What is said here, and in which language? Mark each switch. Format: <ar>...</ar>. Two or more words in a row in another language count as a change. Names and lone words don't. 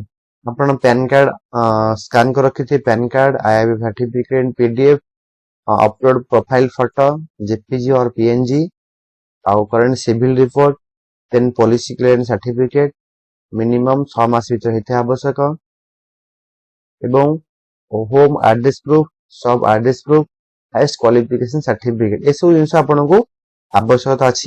<or>ଆପଣ</or> <en>PAN card</en> <or>ସ୍କାନ କରି ରଖିଥିବେ,</or> <en>PAN card,</en> <or>IIBF ସାର୍ଟିଫିକେଟ,</or> <en>PDF, upload profile photo, JPG और PNG,</en> <or>ଆଉ</or> <en>current CIBIL report, then police clearance certificate minimum</en> <or>6 ମାସ ଭିତରେ ହେଇଥିବା ଆବଶ୍ୟକ ଏବଂ</or> <en>home address proof, sub address proof, highest qualification certificate</en> <or>ଏସବୁ ଜିନିଷ ଆପଣଙ୍କୁ ଆବଶ୍ୟକତା ଅଛି।</or>